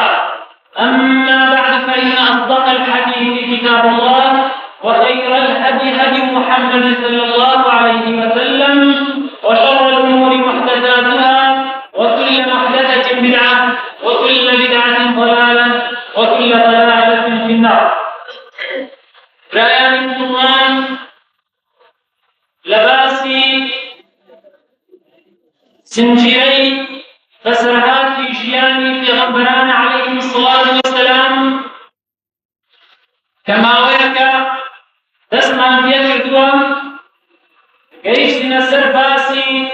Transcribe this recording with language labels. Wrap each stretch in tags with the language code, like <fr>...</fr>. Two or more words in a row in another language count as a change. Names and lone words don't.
<ar>أما بعد فإن أصدق الحديث كتاب الله وخير الهدي هدي محمد صلى الله عليه وسلم وشر الأمور محدثاتها وكل محدثة بدعة وكل بدعة ضلالة وكل ضلالة في النار.</ar> <ckb>برایان مسلمان لباسی سنجیری بسرهاتی ژیانی پێغەمبەران عەلەیهیم</ckb> <ar>الصلاة والسلام</ar> <ckb>کە ماوەیەکە دەستمان پێ کردووە گەیشتینە سەر باسی</ckb>